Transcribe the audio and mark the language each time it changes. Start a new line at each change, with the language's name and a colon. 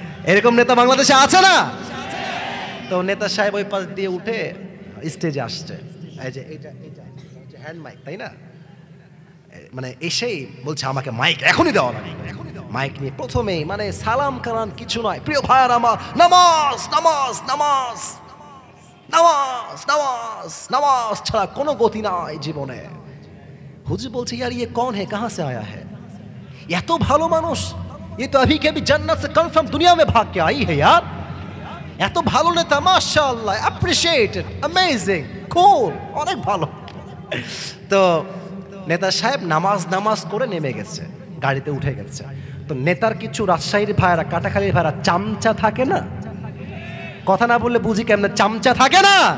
Bangla: এরকম নেতা বাংলাদেশে আছে না? তো নেতা সাহেব ওই পাশ দিয়ে উঠে স্টেজে আসছে, এই যে এটা হ্যান্ড মাইক, তাই না? মানে এসেই বলছে আমাকে মাইক এখনই দেওয়া লাগবে। মাইক নিয়ে প্রথমেই মানে সালাম কালাম কিছু নয়, প্রিয় ভাইয়ার আমার, নামাজ নামাজ নামাজ নামাজ নামাজ নামাজ ছাড়া কোনো গতি নাই জীবনে। হুজুর বলছে ইয়ার
Hindi: ये कौन है, कहां से आया है,
Bangla: এত ভালো মানুষ,
Hindi: ये तो अभी के भी जन्नत से कन्फर्म दुनिया में भाग के आई है यार।
Bangla: এত ভালো নেতা, মাশাআল্লাহ, অ্যাপ্রিশিয়েটেড, অ্যামেজিং, কুল, অনেক ভালো। তো নেতা সাহেব নামাজ নামাজ করে নেমে গেছে, গাড়িতে উঠে গেছে। তো নেতার কিছু রাজশাহীর ভাইরা, কাটাখালীর ভাইরা চামচা থাকে না, কথা না বললে বুঝি কেমনে, চামচা থাকে না।